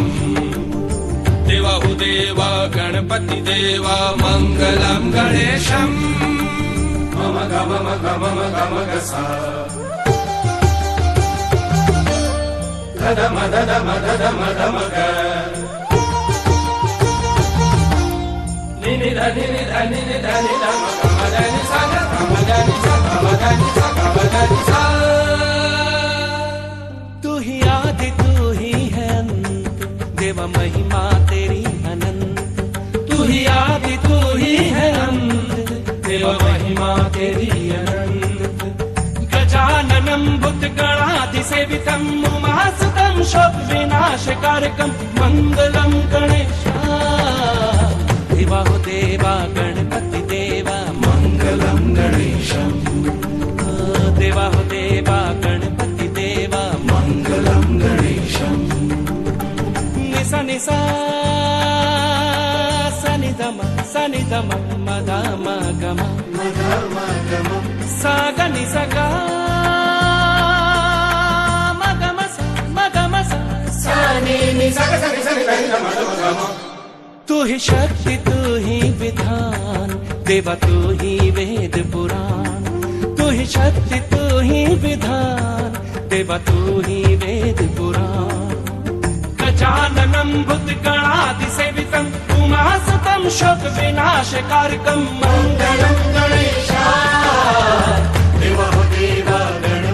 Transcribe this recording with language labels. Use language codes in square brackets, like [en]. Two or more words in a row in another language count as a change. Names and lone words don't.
[hi] देवा हो देवा गणपति देवा मंगलम गणेशम। मम गम गम गम गसा धम धम धम धम ग नि धनि धनि धनि धम गम धनि सा गम धनि सा गम धनि सा गम धनि सा। तू ही आदि तू ही है अंत, देवा महिमा तेरी अनंत। तू ही आदि तू ही है अंत, देवा महिमा तेरी अनंत। [sa] गजाननं भूतगणाधिसेवितं उमासुतं शोक विनाशकारकं [hi] मंगलम गणेशा। देवा हो देवा गणपति देवा मंगलम गणेशम। देवा हो देवा गणपति देवा मंगलम गणेशम। निसा निसा सनि धम मदा मगम सा ग नि सा ग मगम सा सा नि सा ग सा नि सा नि धनि धम धम गम। तू ही शक्ति तू ही विधान, देवा तू ही वेद पुराण। तू ही शक्ति तू ही विधान, देवा तू ही वेद पुराण। [sa] गजाननं भूतगणाधिसेवितं उमासुतं शोक विनाशकारकं [hi] मंगलम गणेशा। देवा हो देवा